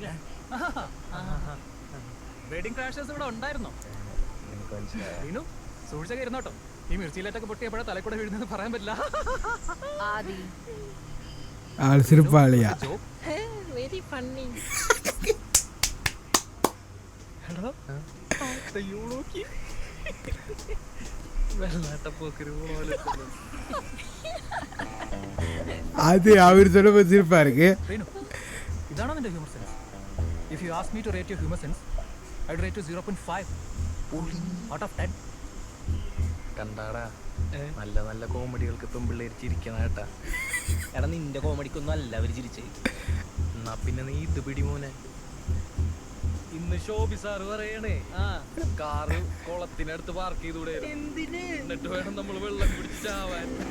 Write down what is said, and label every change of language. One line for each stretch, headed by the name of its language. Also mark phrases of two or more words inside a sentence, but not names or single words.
Malayalam: വെഡിങ് ക്രാഷേഴ്സ് ഇവിടെ ഉണ്ടായിരുന്നോ? എനിക്ക് മനസ്സിലായി. വീണു സൂക്ഷിച്ചൊക്കെ ഇരുന്നോട്ടോ. ഈ മിർച്ചിയിലേറ്റൊക്കെ പൊട്ടിയപ്പോഴേ തലക്കൂടെ വീഴുന്നത് പറയാൻ പറ്റില്ല.
Tamil: ஆள் சிரிப்பாளியா.
English: very funny.
Malayalam: വെള്ളാട്ടപ്പോക്കര് പോലെ
Tamil: அது அவர் சொல்லும்போது சிரிப்பா இருக்கு.
Malayalam: വീണു, ഇതാണോ നിന്റെ
English: humour sense? If you ask me to rate your humour sense, I would rate you 0.5 out of 10.
Malayalam: കണ്ടാടാ, നല്ല നല്ല കോമഡികൾക്ക് പെൺപിള്ളേർ ചിരിക്കണ കേട്ടാ. എടാ, നിന്റെ കോമഡിക്കൊന്നും അല്ല അവർ ചിരിച്ചേ. എന്നാ പിന്നെ നീ ഇത് പിടി മോനെ. ഇന്ന് ഷോബി സാറ് പറയണേ കാറ് കുളത്തിനടുത്ത് പാർക്ക് ചെയ്തൂടെ എന്നിട്ട് വേണം നമ്മൾ വെള്ളം കുടിച്ച് ചാവാൻ.